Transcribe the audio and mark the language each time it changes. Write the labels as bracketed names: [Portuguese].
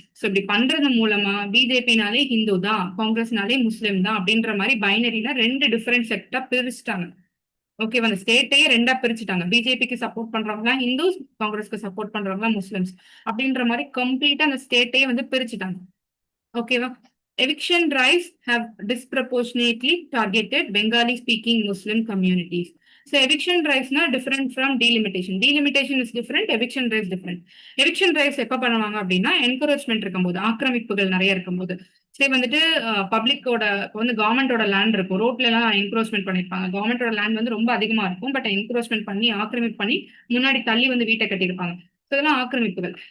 [Tamil] So இப்படி பண்றது மூலமா பிஜேபினாலே ஹிந்து தான், காங்கிரஸ்னாலே முஸ்லிம் தான் அப்படின்ற மாதிரி பைனரியில 2 டிஃபரெண்ட் செக்டா பிரிச்சுட்டாங்க. ஓகேவா? அந்த ஸ்டேட்டையே 2 பிரிச்சுட்டாங்க. பிஜேபிக்கு சப்போர்ட் பண்றவங்க ஹிந்துஸ், காங்கிரஸ்க்கு சப்போர்ட் பண்றவங்க முஸ்லிம்ஸ் அப்படின்ற மாதிரி கம்ப்ளீட்டா அந்த ஸ்டேட்டையே வந்து பிரிச்சுட்டாங்க. ஓகேவா? [English] Eviction drives have disproportionately targeted Bengali speaking Muslim communities. So eviction drives na different from delimitation. Delimitation is different, eviction drives different. [Tamil] Eviction drives எப்ப பண்ணுவாங்க அப்படின்னா என்கரேஜ்மெண்ட் இருக்கும்போது, ஆக்கிரமிப்புகள் நிறைய இருக்கும்போது. சரி வந்துட்டு பப்ளிக்கோட வந்து கவர்மெண்டோட லேண்ட் இருக்கும், ரோட்ல எல்லாம் என்க்ரோச்மெண்ட் பண்ணிருப்பாங்க. கவர்மெண்டோட லேண்ட் வந்து ரொம்ப அதிகமா இருக்கும். பட் என்க்ரோச்மெண்ட் பண்ணி ஆக்கிரமிப்பு பண்ணி முன்னாடி தள்ளி வந்து வீட்டை கட்டியிருப்பாங்க. இதெல்லாம் ஆக்கிரமிப்புகள்.